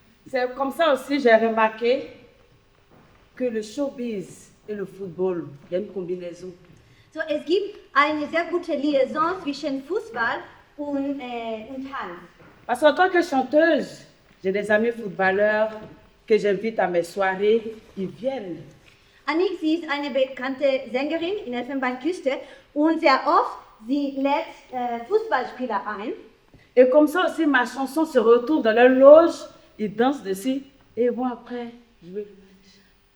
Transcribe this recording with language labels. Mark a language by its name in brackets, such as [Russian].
[French] C'est comme ça aussi j'ai remarqué que le showbizz et le football, il y a une combinaison. [German] So, es gibt eine sehr gute Liaison zwischen Fußball und Tanz. [French] Parce qu'en tant que chanteuse, j'ai des amis footballeurs que j'invite à mes soirées, ils viennent. [German] Annick, sie ist eine bekannte Sängerin in Elfenbeinküste und sehr oft sie lädt Fußballspieler ein. [French] Et comme ça aussi, ma chanson se retrouve dans leur loge, ils dansent dessus et vont après jouer le match.